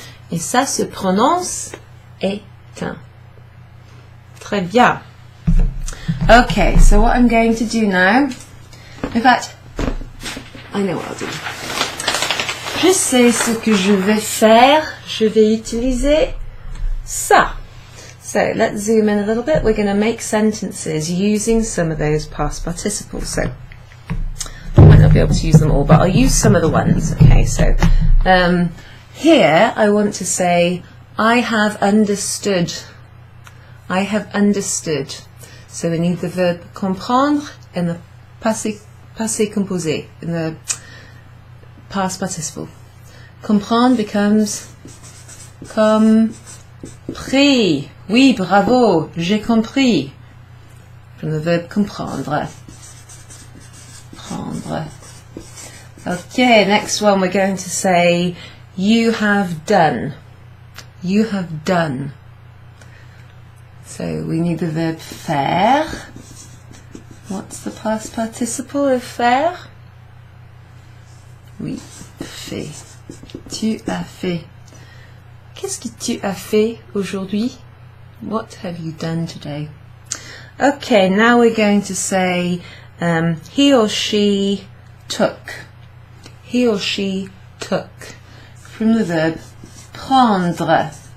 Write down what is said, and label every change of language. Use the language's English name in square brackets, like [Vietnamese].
[French] Et ça se prononce éteint. Très bien. [English] Okay, so what I'm going to do now, in fact, I know what I'll do. [French] Je sais ce que je vais faire. Je vais utiliser ça. [English] So let's zoom in a little bit. We're going to make sentences using some of those past participles. So I might not be able to use them all, but I'll use some of the ones. Okay, so here I want to say I have understood. I have understood. So we need the verb comprendre and the passé composé in the past participle. [French] Comprendre becomes compris. Oui, bravo, j'ai compris. [English] From the verb comprendre. Prendre. Okay, next one we're going to say you have done. You have done. So we need the verb faire. What's the past participle of faire? [French] Oui, fait. Tu as fait. Qu'est-ce que tu as fait aujourd'hui? [English] What have you done today? Okay, now we're going to say he or she took. He or she took. From the verb prendre.